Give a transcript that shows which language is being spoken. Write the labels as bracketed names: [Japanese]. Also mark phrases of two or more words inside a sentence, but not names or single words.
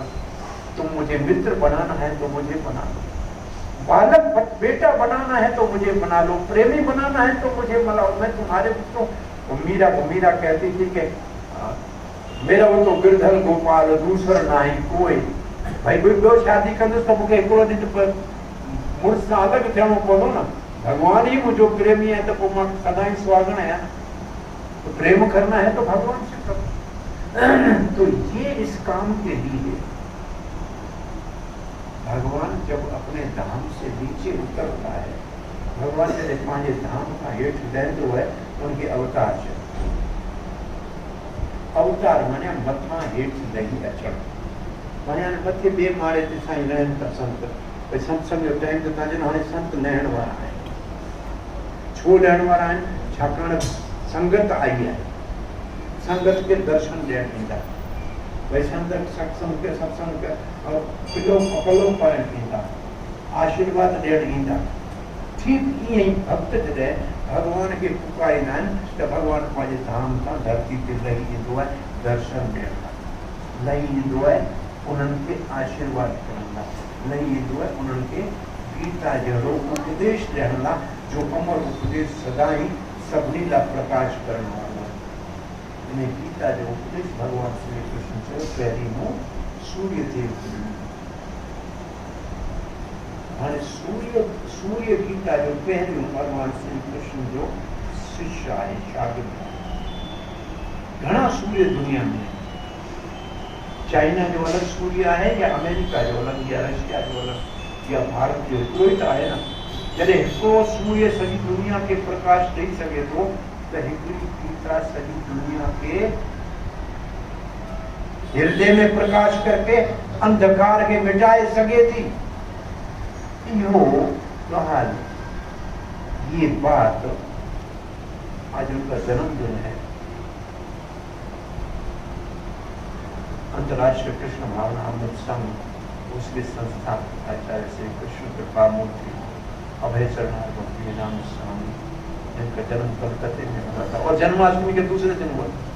[Hindi] तुम मुझे मित्र बनाना है तो मुझे बना लो, बालक बेटा बनाना है तो मुझे बना लो, प्रेमी बनाना है तो मुझे बनाओ। मैं तुम्हारे तो मीरा कहती थी कि मेरा वो तो गिरधर गोपाल दूसर ना ही कोई। [Sindhi] भाई ॿियो शादी कंदुसि त मूंखे हिकिड़ो ॾींहुं मुड़ुस सां अलॻि थियणो पवंदो न। भगवान ही [Hindi] मुझो प्रेमी है तो [Sindhi] पोइ मां सदा ही सुहागण आहियां। [Hindi] तो प्रेम करना है तो भगवान से करो। तो ये इस काम के लिए भगवान जब अपने धाम से नीचे उतरता है, भगवान जैसे [Sindhi] पंहिंजे धाम का हेठ लहंदो [Hindi] है, उनके अवतार से अवतार माने [Sindhi] मथा हेठ लही अचण, माने मथे बे मारे ते साईं रहन था संत। भई सत्संग जो टाइम तो तव्हां हाणे संत लहण वारा आहिनि। छो लहण वारा आहिनि? छाकाणि [Hindi] संगत आई है, [Sindhi] संगत के दर्शन ॾियण ईंदा। भई संगत सत्संग के और पलो पाइण ईंदा, आशीर्वाद ॾियण ईंदा। ठीक ईअं ई भक्त जॾहिं भगवान खे पुकारींदा आहिनि त भगवान पंहिंजे धाम सां धरती ते लही ईंदो आहे, दर्शन ॾियण लाइ लही ईंदो आहे, उन्हनि खे आशीर्वाद करण लाइ लही ईंदो आहे, उन्हनि खे गीता जहिड़ो उपदेश ॾियण लाइ, जो अमर उपदेश सदा ई सभिनी लाइ प्रकाश करण वारो आहे। इन गीता जो उपदेश भगवान श्री कृष्ण चयो पहिरीं मूं सूर्य देव खे ॾिनो। हाणे सूर्य गीता जो पहिरियों भगवान श्री कृष्ण जो शिष्य आहे, शागिर्द आहे। घणा सूर्य दुनिया में, चाइना जो अलग सूर्य है या अमेरिका जो अलग या रशिया जो अलग या भारत जो, [Hindi] कोई तो है ना। [Sindhi] जॾहिं हिकिड़ो सूर्य सॼी दुनिया के प्रकाश ॾेई सघे थो त हिकिड़ी गीता सॼी दुनिया के हृदय में [Hindi] प्रकाश करके अंधकार के मिटाए सके [Sindhi] थी। [Hindi] यो हाल, ये बात आज उनका जन्मदिन है। अंतर्राष्ट्रीय कृष्ण भावना अमृत संघ, उसके संस्थापक आचार्य श्री कृष्ण कृपा मूर्ति अभय शरणार भक्ति नाम स्वामी, जिनका जन्म कलकत्ते में हुआ था और जन्माष्टमी के दूसरे दिन हुआ।